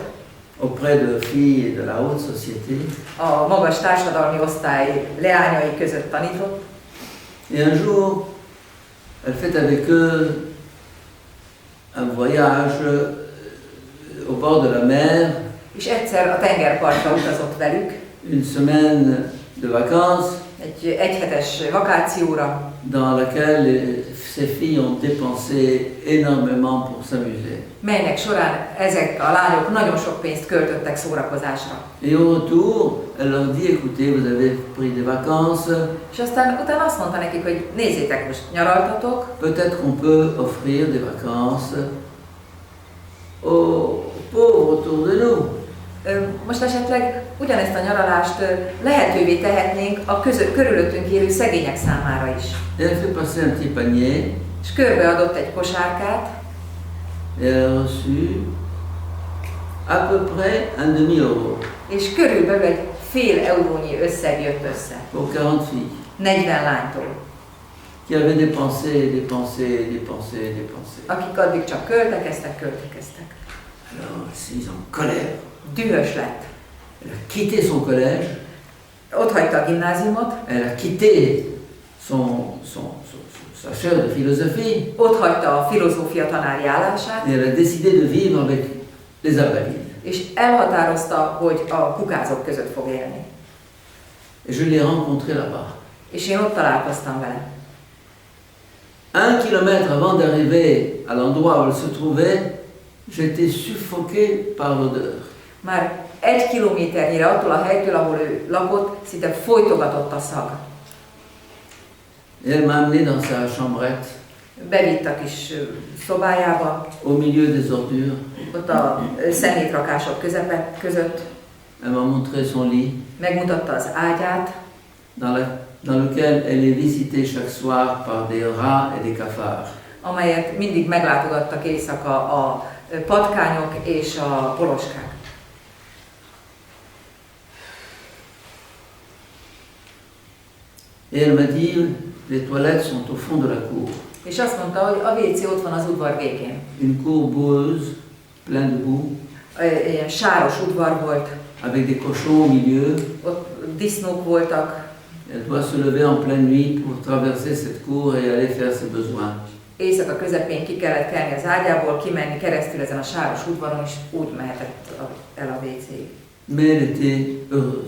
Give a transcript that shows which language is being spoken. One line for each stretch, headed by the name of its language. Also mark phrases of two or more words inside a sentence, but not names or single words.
French: auprès de filles de la haute société.
Hungarian: a magas társadalmi osztály leányai között tanított,
French: Et un jour, elle fait avec eux un voyage au bord de la mer,
Hungarian: és egyszer a tengerpartra utazott velük,
French: une semaine de vacances,
Hungarian: egy egyhetes vakációra,
French: dans laquelle ces filles ont dépensé énormément pour s'amuser.
Hungarian: melynek során ezek a lányok nagyon sok pénzt költöttek szórakozásra.
French: Et au retour, elle leur dit, écoutez, vous avez pris des vacances,
Hungarian: És aztán utána azt mondta nekik, hogy nézzétek, most nyaraltatok,
French: peut-être qu'on peut offrir des vacances aux pauvres autour de nous.
Hungarian: most esetleg ugyanezt a nyaralást lehetővé tehetnénk a körülöttünk élő szegények számára is.
French: Et elle fait passer un petit panier,
Hungarian: És körbeadott egy kosárkát,
French: et elle a reçu à peu près un demi-euro
Hungarian: és körülbelül egy fél eurónyi összeg jött össze.
French: pour 40 filles
Hungarian: 40 lánytól,
French: qui avaient dépensé,
Hungarian: akik addig csak költekeztek.
French: Alors, elle s'est mise en colère.
Hungarian: Dühös lett.
French: Elle a quitté son collège,
Hungarian: Ott hagyta a gimnáziumot,
French: elle a quitté sa chaire de philosophie,
Hungarian: ott hagyta a filozófia tanári állását,
French: et elle a décidé de vivre avec les invalides.
Hungarian: és elhatározta, hogy a kukázók között fog élni.
French: Et je l'ai rencontrée là-bas.
Hungarian: És én ott találkoztam vele.
French: 1 kilomètre avant d'arriver à l'endroit où elle se trouvait, j'étais suffoqué par l'odeur.
Hungarian: Már 1 kilométernyire attól a helytől, ahol ő lakott, szinte folytogatott a szag.
French: Et elle m'a amené dans sa chambrette,
Hungarian: Bevitt a kis szobájába,
French: au milieu des ordures.
Hungarian: ott a szemétrakások között,
French: Elle m'a montré son lit,
Hungarian: megmutatta az ágyát,
French: dans lequel elle est visitée chaque soir par des rats et des cafards.
Hungarian: amelyet mindig meglátogattak éjszaka a patkányok és a poloskák.
French: Et elle m'a dit, les toilettes sont au fond de la cour.
Hungarian: És azt mondta, hogy a WC ott van az udvar végén.
French: Une cour boueuse, pleine de boue,
Hungarian: Ilyen sáros udvar volt,
French: avec des cochons au milieu.
Hungarian: ott disznók voltak,
French: Elle doit se lever en pleine nuit pour traverser cette cour et aller faire ses besoins.
Hungarian: éjszaka közepén ki kellett kelni az ágyából, kimenni keresztül ezen a sáros udvaron, és úgy mehetett el a WC-ig.
French: Mais elle était heureuse.